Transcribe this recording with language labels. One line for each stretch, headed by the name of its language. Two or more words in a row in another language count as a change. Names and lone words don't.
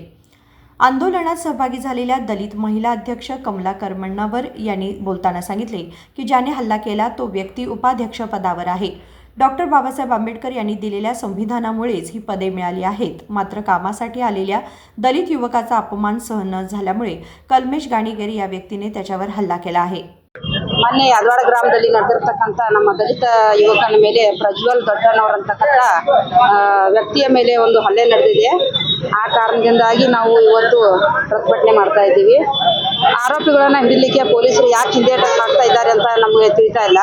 Marathi: आंदोलनात सहभागी झालेल्या दलित महिला अध्यक्ष कमला करमण्णावर यांनी बोलताना सांगितले की ज्याने हल्ला केला तो व्यक्ती उपाध्यक्ष पदावर आहे। डॉक्टर बाबासाहेब आंबेडकर यांनी दिलेल्या संविधानामुळेच ही पदे मिळाली आहेत। मात्र कामासाठी आलेल्या दलित युवकाचा अपमान सहन न झाल्यामुळे कल्मेश गाणीगेरी या व्यक्तीने त्याच्यावर हल्ला केला आहे।
Kannada: ಮೊನ್ನೆ ಯಾದವಾಡ ಗ್ರಾಮದಲ್ಲಿ ನಡೆದಿರತಕ್ಕಂತ ನಮ್ಮ ದಲಿತ ಯುವಕನ ಮೇಲೆ ಪ್ರಜ್ವಲ್ ದೊಡ್ಡನವರಂತಕ್ಕಂತ ವ್ಯಕ್ತಿಯ ಮೇಲೆ ಒಂದು ಹಲ್ಲೆ ನಡೆದಿದೆ। ಆ ಕಾರಣದಿಂದಾಗಿ ನಾವು ಇವತ್ತು ಪ್ರತಿಭಟನೆ ಮಾಡ್ತಾ ಇದ್ದೀವಿ। ಆರೋಪಿಗಳನ್ನ ಹಿಡಿಲಿಕ್ಕೆ ಪೊಲೀಸರು ಯಾಕೆ ಹಿಂದೇಟ ಹಾಕ್ತಾ ಇದ್ದಾರೆ ಅಂತ ನಮಗೆ ತಿಳಿತಾ ಇಲ್ಲ।